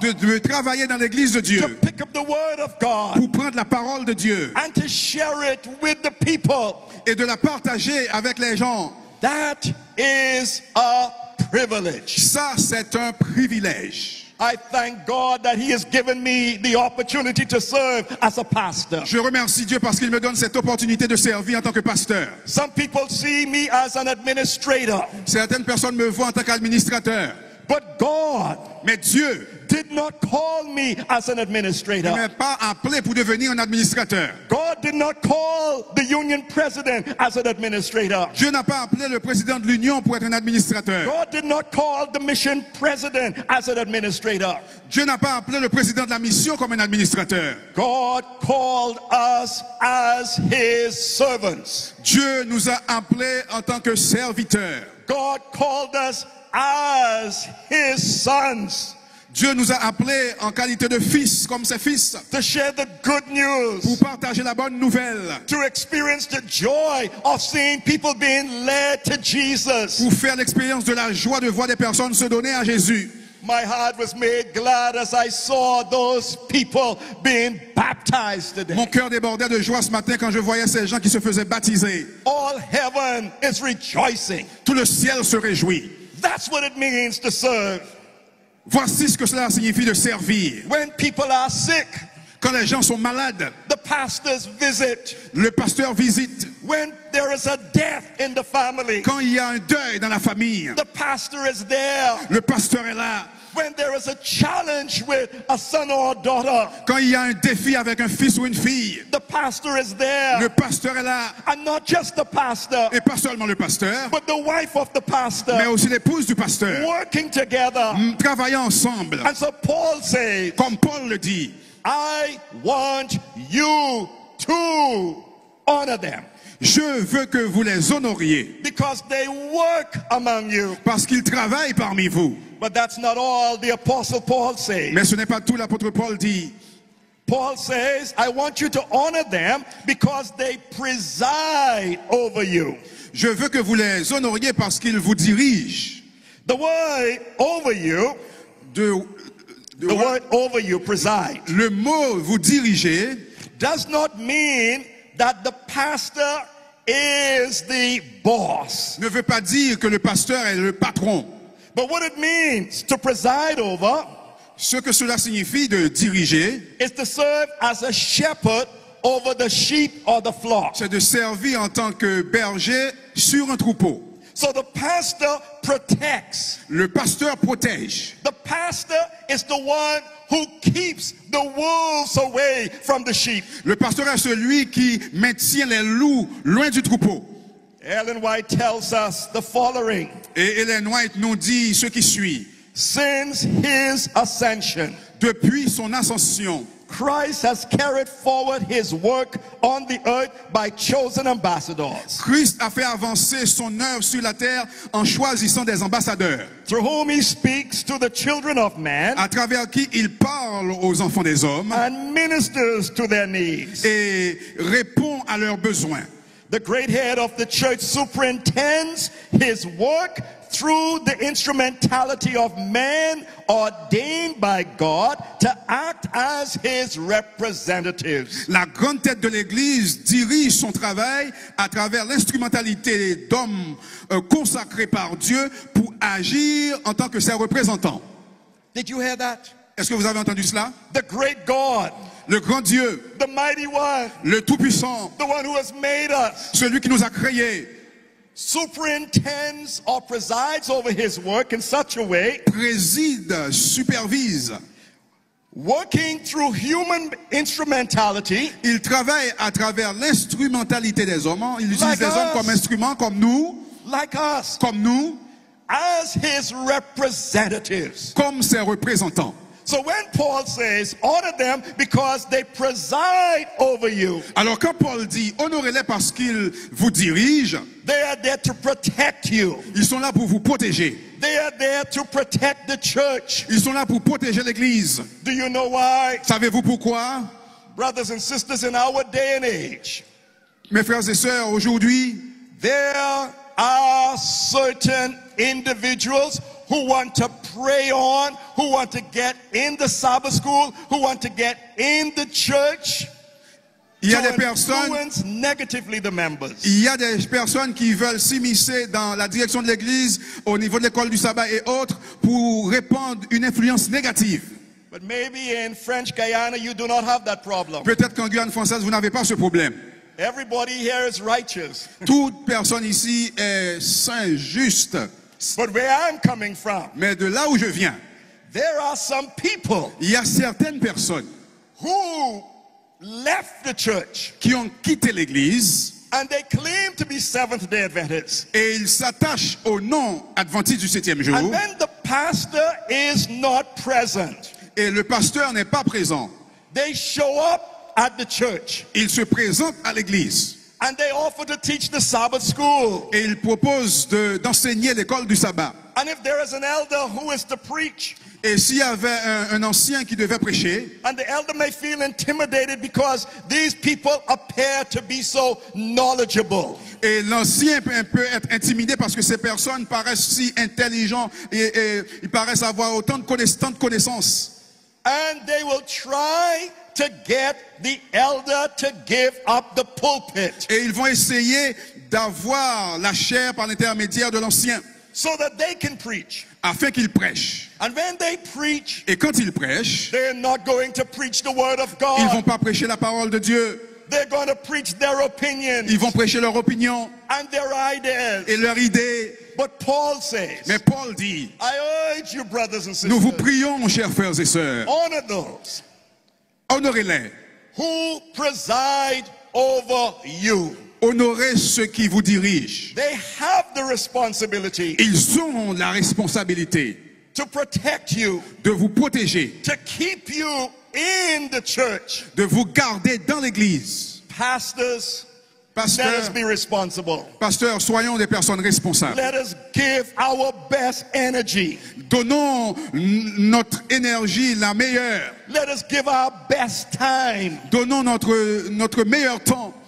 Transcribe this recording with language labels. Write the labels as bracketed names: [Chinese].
[French] de travailler dans l'église de [English] to [French] Dieu, [English] pick up the word of God, [French] pour prendre la parole de Dieu [English] and to share it with the people. [French] et de la partager avec les gens. [English] That is a privilege. [French] Ça, c'est un privilège. [English] I thank God that He has given me the opportunity to serve as a pastor. [French] Je remercie Dieu parce qu'il me donne cette opportunité de servir en tant que pasteur. [English] Some people see me as an administrator, [French] Certaines personnes me voient en tant qu'administrateur. [English] but God [French] Mais Dieu [English] did not call me as an [French] ne [English] administrator. [French] m'a pas appelé pour devenir un administrateur. [English] God did not call the union president as an administrator. [French] Dieu n'a pas appelé le président de l'Union pour être un administrateur. [English] God did not call the mission president as an administrator. [French] Dieu n'a pas appelé le président de la mission comme un administrateur. [English] God called us as His servants. [French] Dieu nous a appelés en tant que serviteurs. [English] God called us as His sons [French] Dieu nous a appelés en qualité de fils, comme ses fils, [English] to share the good news, [French] pour partager la bonne nouvelle, [English] to experience the joy of seeing people being led to Jesus. [French] pour faire l'expérience de la joie de voir des personnes se donner à Jésus. [English] My heart was made glad as I saw those people being baptized today. [French] Mon cœur débordait de joie ce matin quand je voyais ces gens qui se faisaient baptiser. [English] All heaven is rejoicing. [French] Tout le ciel se réjouit. [English] That's what it means to serve. [French] Voici ce que cela signifie de servir. [English] When people are sick, [French] Quand les gens sont malades, [English] the pastors visit. [French] le pasteur visite. [English] When there is a death in the family, [French] Quand il y a un deuil dans la famille, [English] the pastor is there. [French] le pasteur est là. [English] When there is a challenge with a son or a daughter, [French] Quand il y a un défi avec un fils ou une fille, [English] the pastor is there. [French] le pasteur est là. [English] And not just the pastor, [French] Et pas seulement le pasteur, [English] but the wife of the [French] mais [English] pastor, [French] aussi l'épouse du pasteur, [English] working together. [French] travaillant ensemble. [English] And so Paul says, [French] Comme Paul le dit, [English] I want you to honor them [French] je veux que vous les honoriez [English] because they work among you. [French] parce qu'ils travaillent parmi vous. [English] But that's not all the apostle Paul says. [French] Mais ce n'est pas tout, l'apôtre Paul dit. [English] Paul says, I want you to honor them because they preside over you. [French] Je veux que vous les honoriez parce qu'ils vous dirigent. [English] The word over you, the word over you, preside, [French] Le mot vous dirigez [English] does not mean that the pastor is the boss. [French] ne veut pas dire que le pasteur est le patron. [English] But what it means to preside over [French] Ce que cela signifie de diriger, [English] is to serve as a shepherd over the sheep or the flock. [French] c'est de servir en tant que berger sur un troupeau. [English] So the pastor protects. [French] Le pasteur protège. [English] The pastor is the one who keeps the wolves away from the sheep. [French] Le pasteur est celui qui maintient les loups loin du troupeau. [English] Ellen White tells us the following. [French] Et Ellen White nous dit ce qui suit. [English] Since his ascension, [French] Depuis son ascension, [English] Christ has carried forward his work on the earth by chosen ambassadors, [French] Christ a fait avancer son œuvre sur la terre en choisissant des ambassadeurs, [English] through whom he speaks to the children of man [French] à travers qui il parle aux enfants des hommes [English] and ministers to their needs. [French] et répond à leurs besoins. [English] The great head of the church superintends his work through the instrumentality of men ordained by God to act as his representatives. [French] La grande tête de l'Église dirige son travail à travers l'instrumentalité d'hommes consacrés par Dieu pour agir en tant que ses représentants. [English] Did you hear that? [French] Est-ce que vous avez entendu cela? [English] The great God, [French] Le grand Dieu, [English] the mighty one, [French] le Tout-Puissant, [English] the one who has made us, [French] celui qui nous a créés, [English] superintends or presides over his work in such a way, [French] préside, supervise. [English] working through human instrumentality, [French] Il travaille à travers l'instrumentalité des hommes. Il utilise [English] Like [French] les hommes [English] us. [French] comme instruments, comme nous, [English] like us, as his representatives. [French] comme ses représentants. [English] So when Paul says, honor them because they preside over you, [French] Alors quand Paul dit honorez-les parce qu'ils vous dirigent, [English] they are there to protect you. [French] ils sont là pour vous protéger. [English] They are there to protect the church. [French] Ils sont là pour protéger l'Église. [English] Do you know why? [French] Savez-vous pourquoi? [English] Brothers and sisters, in our day and age, [French] Mes frères et sœurs, aujourd'hui, [English] there are certain individuals who want to prey on, who want to get in the Sabbath school, who want to get in the church, [French] il y a [English] to [French] des personnes, [English] influence negatively the members. [French] il y a des personnes qui veulent s'immiscer dans la direction de l'Église au niveau de l'école du sabbat et autres pour répandre une influence négative. [English] But maybe in French Guyana you do not have that problem. [French] Peut-être qu'en Guyane française, vous n'avez pas ce problème. [English] Everybody here is righteous. [French] Toute personne ici est saint, juste. [English] But where I'm coming from, [French] Mais de là où je viens, [English] there are some people [French] il y a certaines personnes [English] who left the church [French] qui ont quitté l'Église [English] and they claim to be Seventh-day Adventists. [French] et ils s'attachent au nom adventiste du 7e jour. [English] And when the pastor is not present, [French] Et le pasteur n'est pas présent. [English] they show up at the church [French] Il se présente à l'église [English] and they offer to teach the Sabbath school. [French] et il propose d'enseigner l'école du sabbat. [English] And if there is an elder who is to preach, [French] Et s'il y avait un ancien qui devait prêcher, [English] and the elder may feel intimidated because these people appear to be so knowledgeable, [French] et l'ancien peut être intimidé parce que ces personnes paraissent si intelligents et ils paraissent avoir autant de connaissances. [English] and they will try to get the elder to give up the pulpit [French] Et ils vont essayer d'avoir la chair par l'intermédiaire de l'ancien [English] so that they can preach. [French] afin qu'il prêche. [English] And when they preach, [French] Et quand il prêche, [English] they're not going to preach the word of [French] ils vont [English] God. [French] pas prêcher la parole de Dieu. [English] They're going to preach their opinion [French] Ils vont prêcher leur opinion [English] and their ideas. [French] et leur idée. [English] But Paul says, [French] Mais Paul dit, [English] I urge you, brothers and [French] nous vous [English] sisters, [French] prions, chers frères et sœurs, [English] honor those [French] honorez-les. [English] who preside over you. [French] Honorez ceux qui vous dirigent. [English] They have the responsibility [French] Ils ont la responsabilité [English] to protect you, [French] de vous protéger, [English] to keep you in the church. [French] de vous garder dans l'église. [English] Pastors, let us be responsible. [French] Pasteurs, soyons des personnes responsables. [English] Let us give our best energy. [French] Donnons notre énergie la meilleure. [English] Let us give our best time [French] Donnons notre meilleur temps